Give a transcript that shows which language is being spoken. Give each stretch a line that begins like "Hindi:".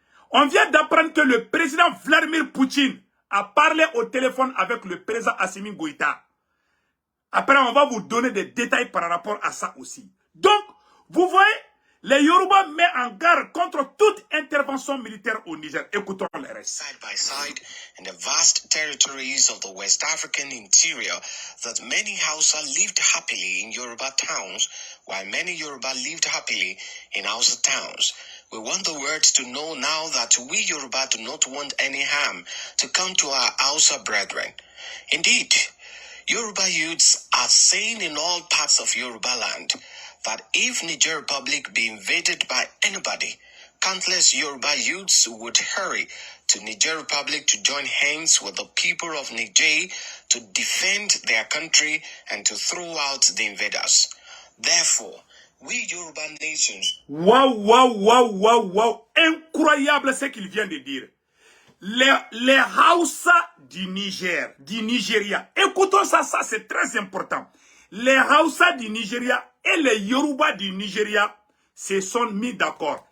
French: On vient d'apprendre que le président Vladimir Poutine a parlé au téléphone avec le président Assimi Goïta. Après, on va vous donner des détails par rapport à ça aussi. Donc, vous voyez, les Yoruba mettent en garde contre toute intervention militaire au Niger. Écoutons les restes.
English: Side by side in the vast territories of the West African interior that many Hausa lived happily in Yoruba towns, while many Yoruba lived happily in Hausa towns. We want the world to know now that we Yoruba do not want any harm to come to our Hausa brethren. Indeed, Yoruba youths are saying in all parts of Yoruba land that if Niger Republic be invaded by anybody, countless Yoruba youths would hurry to Niger Republic to join hands with the people of Niger to defend their country and to throw out the invaders. Therefore, we Yoruba nations... Wow.
French: Incroyable ce qu'il vient de dire. Les Hausa du Niger, du Nigeria. Écoutons ça c'est très important. Les Hausa du Nigeria et les Yoruba du Nigeria se sont mis d'accord.